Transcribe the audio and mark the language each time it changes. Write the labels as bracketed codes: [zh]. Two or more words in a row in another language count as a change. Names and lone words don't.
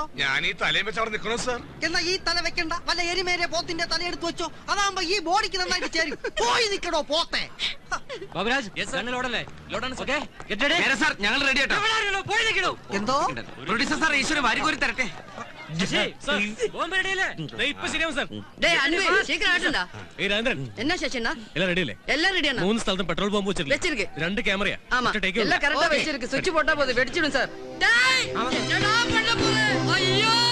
[ml] ഞാൻ ഈ തലയും വെച്ച് അവിടെ നിൽക്കണോ സാർ? എന്നാ ഈ തല വെക്കണ്ട, വല്ല എരിമേരെ പോത്തിന്റെ തല എടുത്ത് വെച്ചോ. അതാകുമ്പോ ഈ ബോഡിക്ക് നന്നായിട്ട് ചേരും. പോയി നിൽക്കടോ പോത്തെ. ഞങ്ങൾ റെഡി ആട്ടോ. എന്തോ പ്രൊഡ്യൂസർ സാർ, ഈശ്വരൻ വാരിക്കോരി തരട്ടെ. [ta] என்ன சேஷனா எல்லாம் ரெடி இல்ல? எல்லாம் ரெடியானா? [ml] 3 സ്ഥലത്തും പെട്രോൾ ബോംബ് വെച്ചിருக்கு. 2 ക്യാമറയാ. [ta] ஆமா, எல்லாம் கரெக்ட்டா வெச்சிருக்கு. சுவிட்ச் போட்டா போதும், வெடிச்சிடும் சார். டேய், என்னடா பண்ண போற? ஐயோ!